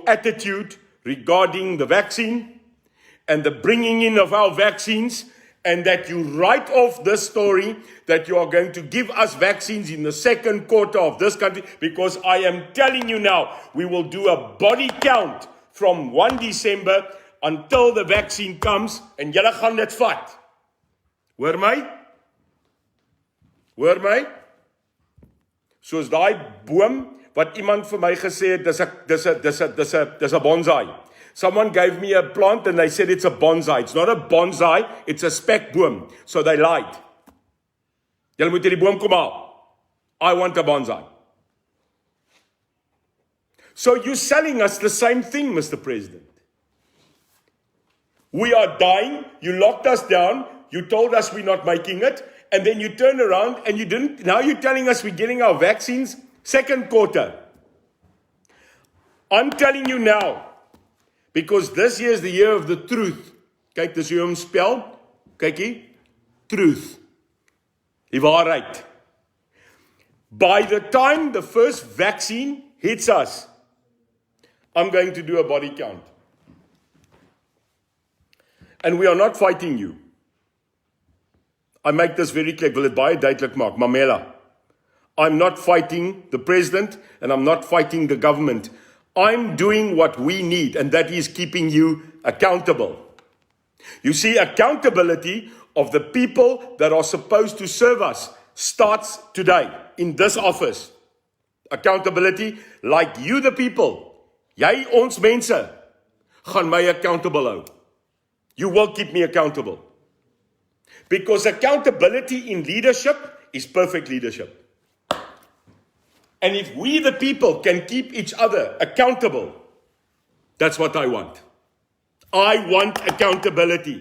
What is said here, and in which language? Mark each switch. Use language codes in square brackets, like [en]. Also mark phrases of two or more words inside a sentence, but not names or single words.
[en] attitude regarding the vaccine and the bringing in of our vaccines, and that you write off this story that you are going to give us vaccines in the second quarter of this country, because I am telling you now, we will do a body count from 1 December until the vaccine comes, [af] en julle gaan dit vat. Hoor my? Hoor my? Soos daai boom wat iemand vir my gesê het, dis 'n bonsai. [en] Someone gave me a plant and they said it's a bonsai. It's not a bonsai, it's a spekboom. So they lied. [af] Julle moet hierdie boom kom haal. [en] I want a bonsai. So you're selling us the same thing, Mr. President. We are dying, you locked us down, you told us we're not making it, and then you turn around and you didn't. Now you're telling us we're getting our vaccines second quarter. I'm telling you now, because this year is the year of the truth. [af] Kyk, dis hoe hom spel. Kykie, truth. Die waarheid. [en] By the time the first vaccine hits us, I'm going to do a body count. And we are not fighting you. I make this very clear. [af] Ek wil dit baie duidelik maak. [en] Mamela, I'm not fighting the president and I'm not fighting the government. I'm doing what we need, and that is keeping you accountable. You see, accountability of the people that are supposed to serve us starts today in this office. Accountability like you the people. [af] Jy ons mense gaan my accountable hou. [en] You will keep me accountable. Because accountability in leadership is perfect leadership. And if we the people can keep each other accountable, that's what I want. I want accountability.